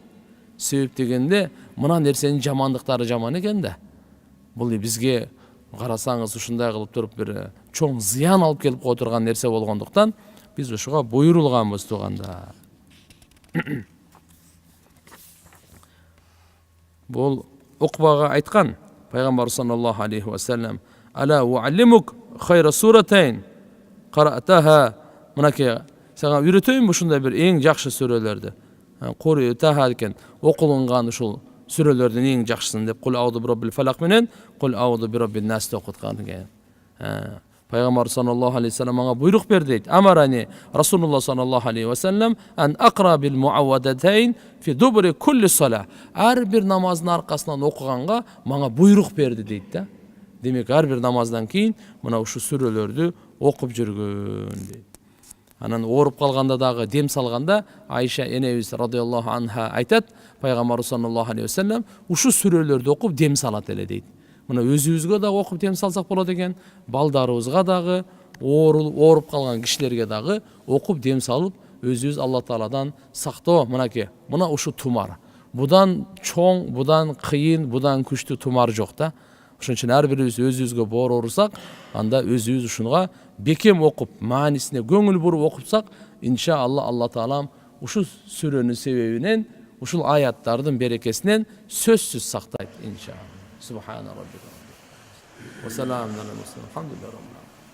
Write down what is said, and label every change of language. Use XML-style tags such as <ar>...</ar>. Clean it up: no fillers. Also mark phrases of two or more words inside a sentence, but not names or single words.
<ky>Себеп дегенде мына нерсенин жамандыктары жаман экен да. Бул бизге карасаңыз ушундай кылып туруп бир чоң зыян алып келип кое турган нерсе болгондуктан биз ушуга буйрулганбыз туугандар. Бул Укбага айткан пайгамбар</ky> <ar>صلى الله عليه وسلم: "ألا أعلمك خير سورتين قرئتا",</ar> <ky>мынакей сага үйрөтөйүнбү ушундай бир эң жакшы сүрөлөрдү. Куру таха экен, окулунган ушул сүрөлөрдүн эң жакшысын деп</ky> <ar>قل أعوذ برب الفلق</ar> <ky>менен</ky> <ar>قل أعوذ برب الناس</ar> <ky>окуткан экен. Пайгамбар</ky> <ar>صلى الله عليه وسلم</ar> <ky>ага буйрук берди дейт.</ky> <ar>أمرني رسول الله صلى الله عليه وسلم أن أقرأ بالمعوذتين في دبر كل صلاة.</ar> <ky>Ар бир намаздын аркасынан окуганга мага буйрук берди дейт да. Демек ар бир намаздан кийин мына ушу сүрөлөрдү окуп жүргөн дейт. Анан ооруп калганда дагы дем салганда Айша энебиз</ky> <ar>رضي الله عنها</ar> <ky>айтат, пайгамбар</ky> <ar>صلى الله عليه وسلم</ar> <ky>ушу сүрөлөрдү окуп дем салат эле дейт. Мына өзүбүзгө дагы окуп дем салсак болот экен, балдарыбызга дагы, ооруп калган кишилерге дагы окуп дем салып, өзүбүз Алла Тааладан сактоо. Мынакей, мына ушу тумар. Будан чоң, будан кыйын, будан күчтүү тумар жок да. Ошон үчүн ар бирибиз өзүбүзгө боор урсак, анда өзүбүз ушунга бекем окуп, маанисине көңүл буруп окупсак, иншалла Алла Таалам ушу сүрөнүн себебинен, ушул аяттардын берекесинен сөзсүз сактайт иншалла.</ky> <ar>سبحان ربك. وسلام عليه وسلم. Elhamdülillah.</ar>